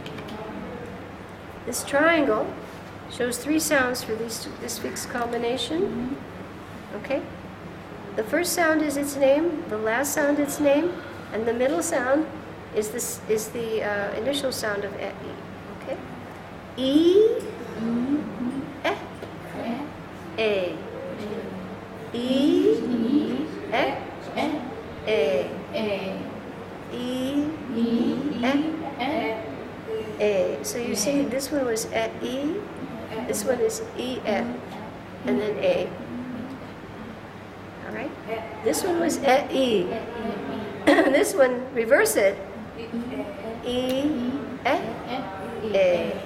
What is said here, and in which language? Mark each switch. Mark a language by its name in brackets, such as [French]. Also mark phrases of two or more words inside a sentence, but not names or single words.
[English] This triangle shows 3 sounds for this fixed combination. Okay? The first sound is its name, the last sound its name, and the middle sound is the initial sound of e. Okay? E, e, a. E, e, e, e, E, e, so you see this one was e, this one is e, and then a. All right? This one was e. This one, reverse it. E, a.